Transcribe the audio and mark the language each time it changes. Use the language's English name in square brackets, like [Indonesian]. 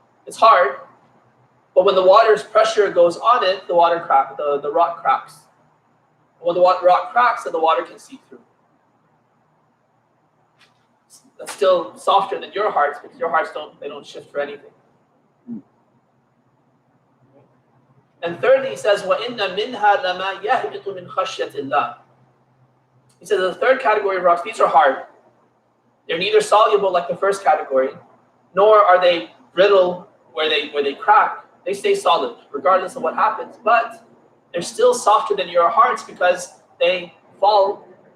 [English] It's hard, but when the water's pressure goes on it, the rock cracks. When the rock cracks, then the water can seep through. That's still softer than your hearts, because your hearts don't shift for anything. And thirdly, he says, [Arabic] وَإِنَّ مِنْهَا لَمَا يَهْبِطُ مِنْ خَشْيَةِ اللَّهِ. [English] He says the third category of rocks, these are hard. They're neither soluble like the first category, nor are they brittle where they crack. They stay solid regardless of what happens, but they're still softer than your hearts because they fall.